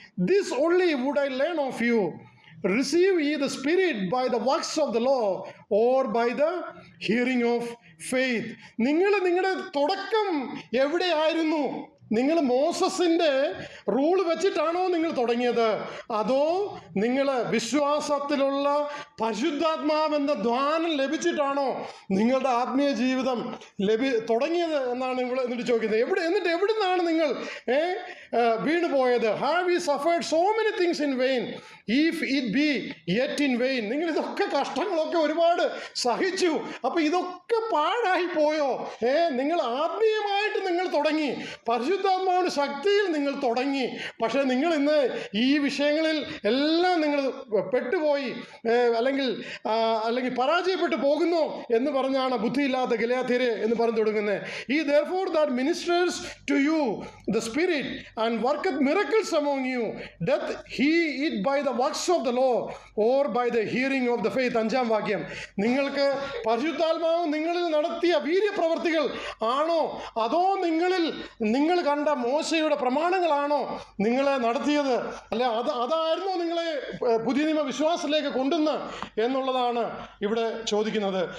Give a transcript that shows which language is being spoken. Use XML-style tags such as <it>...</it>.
<en>This only would I learn of you. Receive ye the Spirit by the works of the law or by the hearing of faith.</en> <ml>നിങ്ങളുടെ തുടക്കം എവിടെയായിരുന്നു? നിങ്ങൾ മോസസിൻ്റെ rule വെച്ചിട്ടാണോ നിങ്ങൾ തുടങ്ങിയത്? അതോ നിങ്ങൾ വിശ്വാസത്തിലുള്ള പരിശുദ്ധാത്മാവെന്ന ധ്വാനം ലഭിച്ചിട്ടാണോ നിങ്ങളുടെ ആത്മീയ ജീവിതം തുടങ്ങിയത് എന്നാണ് ഇവിടെ എന്നിട്ട് ചോദിക്കുന്നത്. എന്നിട്ട് എവിടെ നിന്നാണ് നിങ്ങൾ വീണു പോയത്?</ml> <en>Have you suffered so many things in vain if it be yet in vain.</en> <ml>നിങ്ങൾ ഇതൊക്കെ കഷ്ടങ്ങളൊക്കെ ഒരുപാട് സഹിച്ചു, അപ്പോൾ ഇതൊക്കെ പാഴായി പോയോ? നിങ്ങൾ ആത്മീയമായിട്ട് നിങ്ങൾ തുടങ്ങി, പരിശുദ്ധാത്മാവിൻ്റെ ശക്തിയിൽ നിങ്ങൾ തുടങ്ങി, പക്ഷേ നിങ്ങൾ ഇന്ന് ഈ വിഷയങ്ങളിൽ എല്ലാം നിങ്ങൾ പെട്ടുപോയി അല്ലെങ്കിൽ പരാജയപ്പെട്ടു പോകുന്നു എന്ന് പറഞ്ഞാണ് ബുദ്ധിയില്ലാത്ത ഗലാത്യരെ എന്ന് പറഞ്ഞു തുടങ്ങുന്നത്.</ml> <en>ഈ therefore that ministers to you the Spirit and worketh miracles among you, doth he it by the works of the law or by the hearing of the faith?</en> <ml>5-ാം വാക്യം. നിങ്ങൾക്ക് പരിശുദ്ധാത്മാവ് നിങ്ങളിൽ നടത്തിയ വീര്യപ്രവർത്തികൾ ആണോ, അതോ നിങ്ങൾ കണ്ട മോശയുടെ പ്രമാണങ്ങളാണോ നിങ്ങളെ നടത്തിയത്? അല്ലെ, അതായിരുന്നോ നിങ്ങളെ പുതിയ നിയമ വിശ്വാസത്തിലേക്ക് കൊണ്ടുവന്ന് എന്നുള്ളതാണ് ഇവിടെ ചോദിക്കുന്നത്.</ml>